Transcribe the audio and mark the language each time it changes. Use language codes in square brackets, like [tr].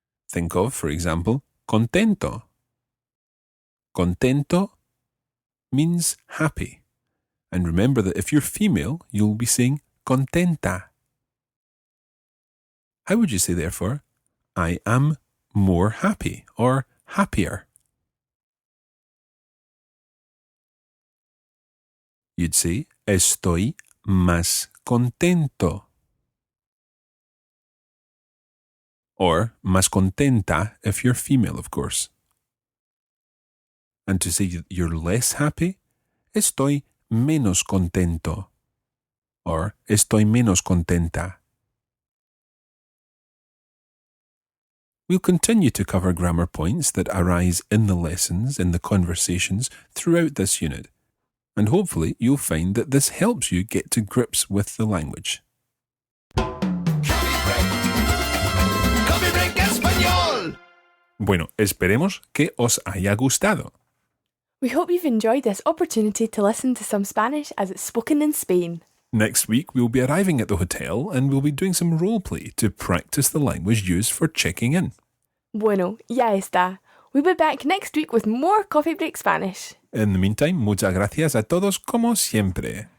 [en] Think of, for example, contento. Contento means happy. And remember that if you're female, you'll be saying contenta. How would you say, therefore, I am more happy or happier? [es] You'd say, estoy más contento. [en] Or [es] más contenta [en] if you're female, of course. And to say you're less happy, [es] estoy menos contento. Or estoy menos contenta. [en] We'll continue to cover grammar points that arise in the lessons, in the conversations throughout this unit. And hopefully you'll find that this helps you get to grips with the language. Coffee break español. [es] Bueno, esperemos que os haya gustado. [en] We hope you've enjoyed this opportunity to listen to some Spanish as it's spoken in Spain. Next week, we'll be arriving at the hotel and we'll be doing some role play to practice the language used for checking in. [es] Bueno, ya está. [en] We'll be back next week with more Coffee Break Spanish. In the meantime, [es] muchas gracias a todos como siempre.